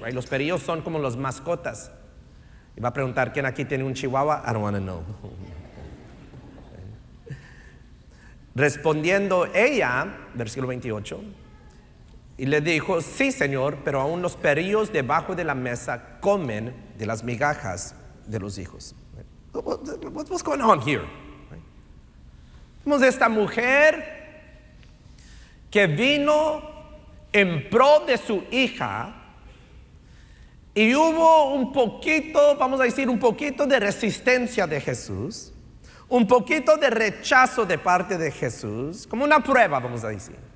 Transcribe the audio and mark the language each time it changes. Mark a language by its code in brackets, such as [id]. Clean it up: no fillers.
[en] Right? [es] Los perillos son como las mascotas. Y va a preguntar, ¿quién aquí tiene un chihuahua? [en] I don't want to know. [es] Respondiendo ella, versículo 28, y le dijo, sí, Señor, pero aún los perillos debajo de la mesa comen de las migajas de los hijos. [en] What's going on here? [es] Vemos esta mujer que vino en pro de su hija, y hubo un poquito, vamos a decir, un poquito de resistencia de Jesús, un poquito de rechazo de parte de Jesús, como una prueba, vamos a decir.